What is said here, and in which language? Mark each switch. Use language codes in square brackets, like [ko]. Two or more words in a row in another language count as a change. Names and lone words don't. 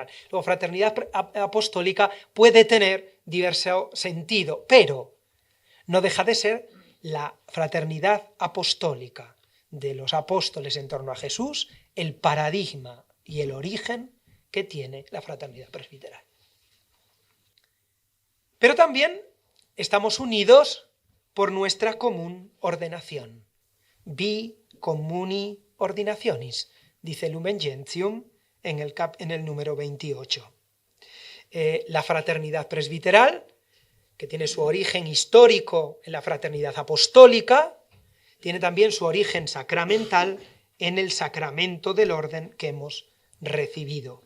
[es] Luego, fraternidad apostólica puede tener diverso sentido, pero no deja de ser la fraternidad apostólica de los apóstoles en torno a Jesús, el paradigma y el origen que tiene la fraternidad presbiteral. Pero también estamos unidos por nuestra común ordenación. [la] Vi communi ordinationis, [es] dice Lumen Gentium en el número 28. La fraternidad presbiteral, que tiene su origen histórico en la fraternidad apostólica, tiene también su origen sacramental en el sacramento del orden que hemos recibido.